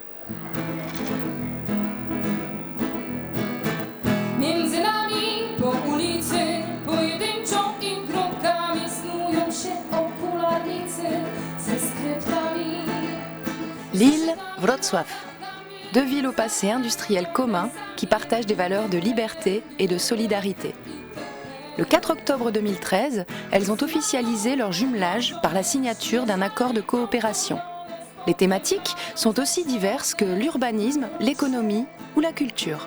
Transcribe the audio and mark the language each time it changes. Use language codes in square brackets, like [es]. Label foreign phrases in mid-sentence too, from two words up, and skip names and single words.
[pl] Między nami po ulicy pojedynczą i grupkami snują się okularnicy ze skryptami. [fr] Lille, Wrocław. Deux villes au passé industriel commun qui partagent des valeurs de liberté et de solidarité. Le 4 octobre 2013, elles ont officialisé leur jumelage par la signature d'un accord de coopération. Les thématiques sont aussi diverses que l'urbanisme, l'économie ou la culture.